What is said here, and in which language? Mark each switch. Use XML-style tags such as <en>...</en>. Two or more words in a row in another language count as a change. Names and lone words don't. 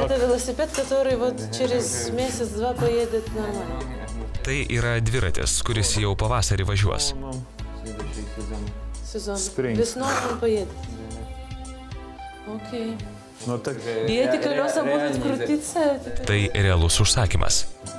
<ru>велосипед, который вот через месяц-два поедет нормально.</ru> <lt>Tai yra dviratis, kuris jau pavasarį važiuos.</lt> <ru>Сезон. Весной он поедет. Окей. И эти колеса будут крутиться?</ru> <lt>Tai realus užsakymas.</lt>